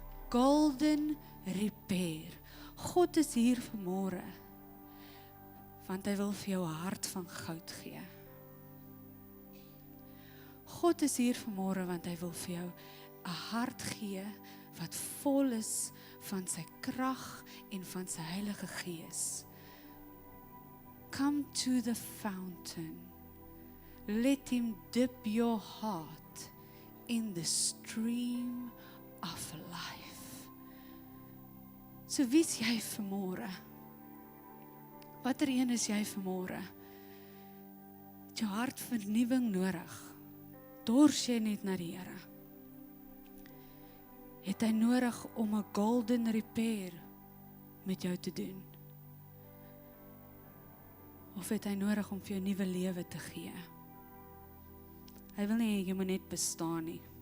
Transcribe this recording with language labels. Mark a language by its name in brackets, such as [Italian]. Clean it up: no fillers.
[English] Golden repair. [Afrikaans] God is hier vanmôre want hy wil vir jou 'n hart van goud gee. God is hier vanmôre want hy wil vir jou 'n hart gee wat vol is van sy krag en van sy Heilige Gees. [English] Come to the fountain. Let him dip your heart in the stream of life. [Afrikaans] So wie is jy vanmôre? Watter een is jy vanmôre? Het jou hart vernuwing nodig? Dors jy net na die Here? Het hy nodig om 'n [English] golden repair [Afrikaans] met jou te doen? Of het hy nodig om vir jou 'n nuwe lewe te gee? Hy wil nie jy moet net bestaan nie.